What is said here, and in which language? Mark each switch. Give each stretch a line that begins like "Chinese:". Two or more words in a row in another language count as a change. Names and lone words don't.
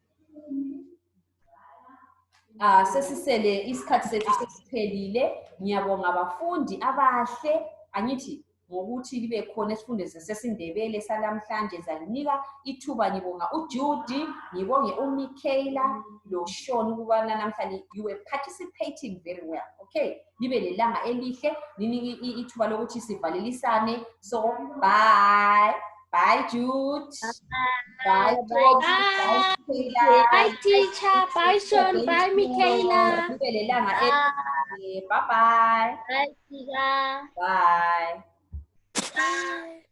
North Ndebele: Sesisele isikhathi sethu sesiphelile. Ngiyabonga abafundi abahle. Angithi ngokuthi libe khona isifundo sesindebele salamhlanje zalinika ithuba. Ngibonga uJudy, ngibonge uMichaela lo Sean ukubana namhlanje
English: you were participating very well.
North Ndebele: Okay, libe lelanga elihle, linike ithuba lokuthi sivalelisane.
English: So bye Jude. Bye teacher. Bye Sean. Bye Michaela.
North Ndebele: Libe lelanga elihle.
English: Bye. Bye teacher. Bye. Bye.